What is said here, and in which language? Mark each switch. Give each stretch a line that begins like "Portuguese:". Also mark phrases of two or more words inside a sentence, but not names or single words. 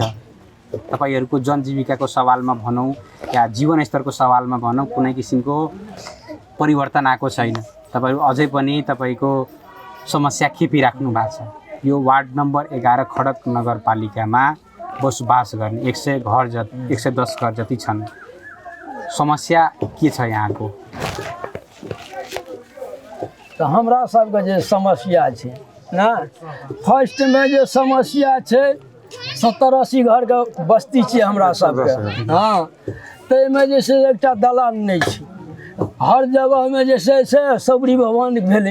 Nepali: तपाईहरूको जनजीविकाको सवालमा भनौँ या जीवन स्तरको सवालमा भनौँ कुनै किसिमको परिवर्तन आएको छैन। तपाईहरू अझै पनि तपाईको समस्या खेपिराख्नु भएको छ। यो वार्ड नम्बर 11 खडक नगरपालिकामा बसोबास गर्ने 110 घर जति छन्। समस्या के छ यहाँको?
Maithili: तो हमरा सबके जे समस्या छै ना, फर्स्ट में जे समस्या छै 70-80 घर के बस्ती छै हमरा सबके। हाँ, ताहिमे जे छै एकटा दलान नहि छै। हर जगह में जे छै से सबरी भवन भेलै।